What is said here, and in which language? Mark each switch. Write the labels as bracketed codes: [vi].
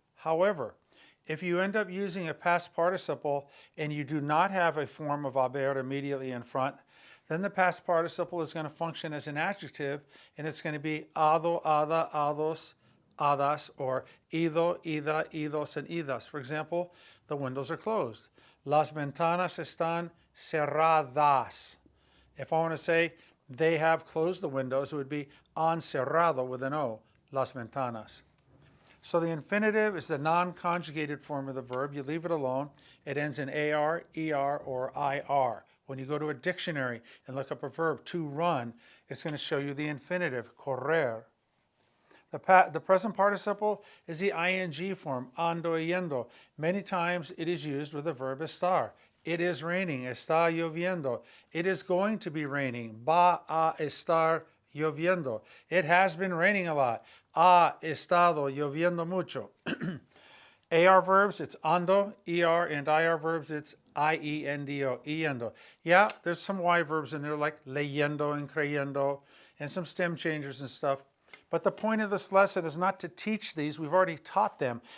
[en] However, if you end up using a past participle and you do not have a form of haber immediately in front, then the past participle is going to function as an adjective, and it's going to be ado, ada, ados, hadas, or ido, ida, idos, and idas. For example, the windows are closed. [es] Las ventanas están cerradas. [en] If I want to say they have closed the windows, it would be [es] han cerrado [en] with an O, las ventanas. So the infinitive is the non-conjugated form of the verb. You leave it alone. It ends in AR, ER, or IR. When you go to a dictionary and look up a verb, to run, it's going to show you the infinitive, correr. The present participle is the ing form, ando yendo. Many times it is used with the verb estar. It is raining, [es] está lloviendo. [en] It is going to be raining, [es] va a estar lloviendo. [en] It has been raining a lot. [es] Ha estado lloviendo mucho. [en] AR verbs, it's ando, ER, and IR verbs, it's IENDO, iendo. Yeah, there's some Y verbs in there like leyendo and creyendo, and some stem changers and stuff. But the point of this lesson is not to teach these. We've already taught them.